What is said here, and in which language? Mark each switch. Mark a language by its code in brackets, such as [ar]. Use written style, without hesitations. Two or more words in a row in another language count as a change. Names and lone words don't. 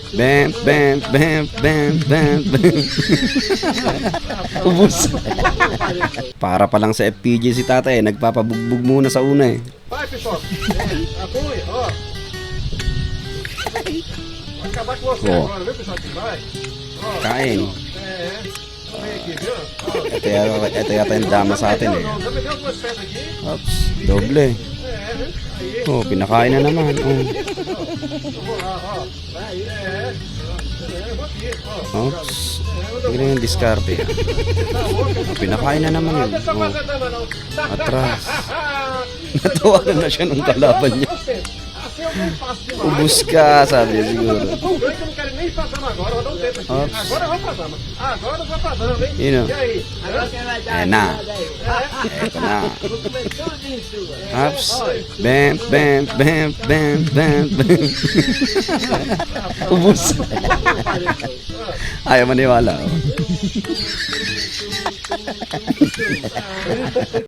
[tl] Bam, bam, bam, bam, bam, bam. Ubus. Para pa lang sa FPJ si tatay, nagpapabugbog muna sa una eh. [pt] Vai, pessoal. Apoia, ó. Vai acabar com você Ó. agora, viu, pessoal? Vai. Ó. [tl] Kain. [pt] Vem aqui, viu? Ó. [tl] Ito yata yung dama sa atin eh. [pt] Já me deu duas pedras aqui. [tl] Ops, doble. [pt] Aí. [tl] Oh, pinakain na naman. Oh. [pt] Eu vou lá, ó. Vai. Eu vou aqui, ó. Ops. [tl] Tignan yung diskarte. Pinakain na naman yun. [pt] Não deixa Oh. fazer dama, não. [tl] Atras. Natawanan na siya ng kalaban niya. [pt] Assim eu não faço demais. [tl] Ubus ka, sabi niya siguro. [pt] Eu tô vendo que eu não quero nem ir pra dama agora, vou dar um tempo aqui. Ops. Agora eu vou pra dama. Agora eu vou pra dama, hein? [tl] Yun o. [pt] E aí? [tl] Ayan na. Eto na. Ops. Bam, bam, bam, bam, bam, bam. Ubus. Ayaw maniwala. Oh.